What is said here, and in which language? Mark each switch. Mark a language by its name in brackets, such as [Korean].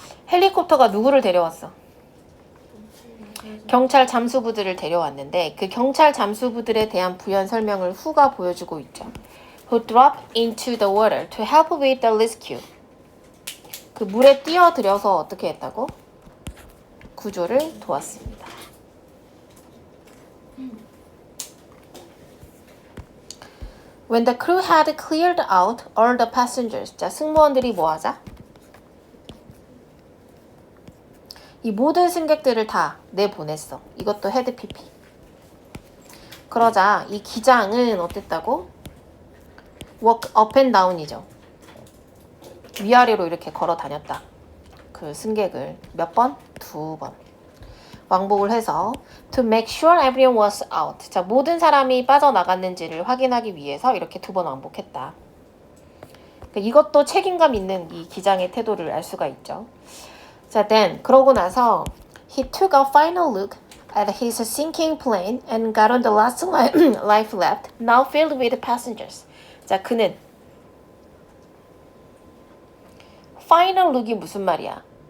[Korean] 헬리콥터가 누구를 데려왔어? 경찰 잠수부들을 데려왔는데 그 경찰 잠수부들에 대한 부연 설명을 후가 보여주고 있죠. [English] Who dropped into the water to help with the rescue. [Korean] 그 물에 뛰어들여서 어떻게 했다고? 구조를 도왔습니다. [English] When the crew had cleared out all the passengers. [Korean] 자, 승무원들이 뭐 하자? 이 모든 승객들을 다 내보냈어. 이것도 헤드 PP. 그러자 이 기장은 어땠다고? [English] walk up and down이죠. [Korean] 위아래로 이렇게 걸어 다녔다. 그 승객을 몇 번? 2번. 왕복을 해서 [English] to make sure everyone was out. [Korean] 자, 모든 사람이 빠져나갔는지를 확인하기 위해서 이렇게 2번 왕복했다. 그러니까 이것도 책임감 있는 이 기장의 태도를 알 수가 있죠. 자, [English] then [Korean] 그러고 나서 [English] he took a final look at his sinking plane and got on the last life left, now filled with passengers. [Korean] 자, 그는 final look이 무슨 말이야?